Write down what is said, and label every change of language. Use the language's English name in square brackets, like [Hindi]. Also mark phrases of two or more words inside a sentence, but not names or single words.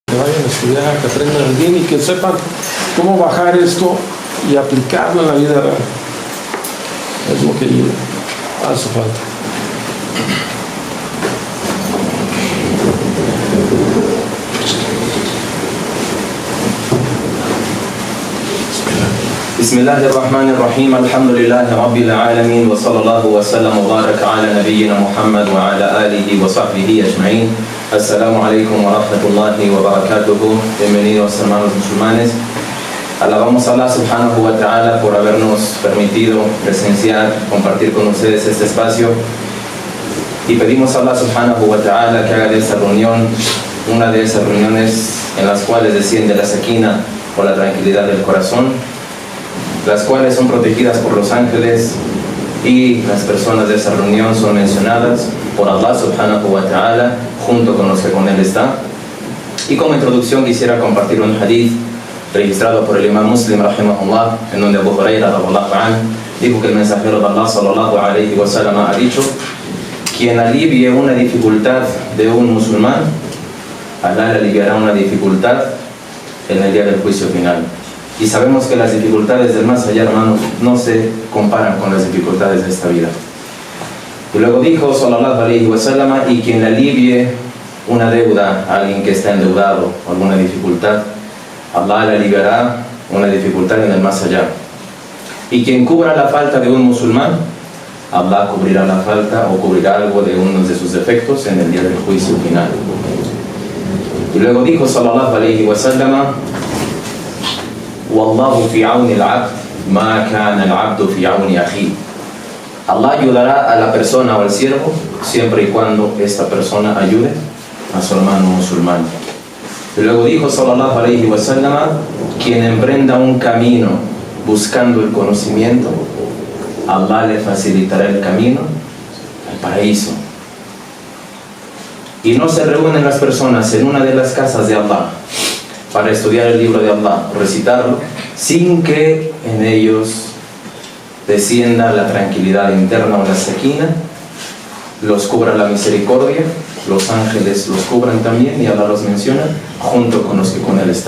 [Spanish] vayan a estudiar, que aprendan el din y que sepan cómo bajar esto y aplicarlo en la vida real. Es lo que hace falta. [Arabic] بسم الله الرحمن الرحيم الحمد لله رب العالمين وصلى الله وسلم وبارك على نبينا محمد وعلى آله وصحبه أجمعين. السلام عليكم ورحمة الله وبركاته. [Spanish] Bienvenidos hermanos musulmanes. Alabamos a [Arabic] الله سبحانه وتعالى [Spanish] por habernos permitido presenciar, compartir con ustedes este espacio, y pedimos a [Arabic] الله سبحانه وتعالى [Spanish] que haga de esta reunión una de esas reuniones en las cuales desciende la sakina o la tranquilidad del corazón, las cuales son protegidas por los ángeles, y las personas de esa reunión son mencionadas por [Arabic] الله سبحانه وتعالى [Spanish] junto con los que con él están. Y como introducción quisiera compartir un hadith registrado por el imam Muslim rahimahullah, en donde Abu Huraira [Arabic] رضي الله عنه [Spanish] dijo que el mensajero de Allah [Arabic] صلى الله عليه وسلم [Spanish] ha dicho: quien alivie una dificultad de un musulmán, Allah le aliviará una dificultad en el día del juicio final. Y sabemos que las dificultades del más allá, hermanos, no se comparan con las dificultades de esta vida. Y luego dijo [Arabic] صلى الله عليه وسلم: [Spanish] y quien alivie una deuda a alguien que está endeudado o alguna dificultad, Allah le aliviará una dificultad en el más allá. Y quien cubra la falta de un musulmán, Allah cubrirá la falta o cubrirá algo de uno de sus defectos en el día del juicio final. Y luego dijo [Arabic] صلى الله عليه وسلم: والله في عون العبد ما كان العبد في عون أخيه. [Spanish] Allah ayudará a la persona o al siervo siempre y cuando esta persona ayude a su hermano musulmán. Y luego dijo [Arabic] صلى الله عليه وسلم: [Spanish] quien emprenda un camino buscando el conocimiento, Allah le facilitará el camino al paraíso. Y no se reúnen las personas en una de las casas de Allah para estudiar el libro de Allah, recitarlo, sin que en ellos descienda la tranquilidad interna o la sakina, los cubra la misericordia, los ángeles los cubran también y Allah los menciona junto con los que con él están.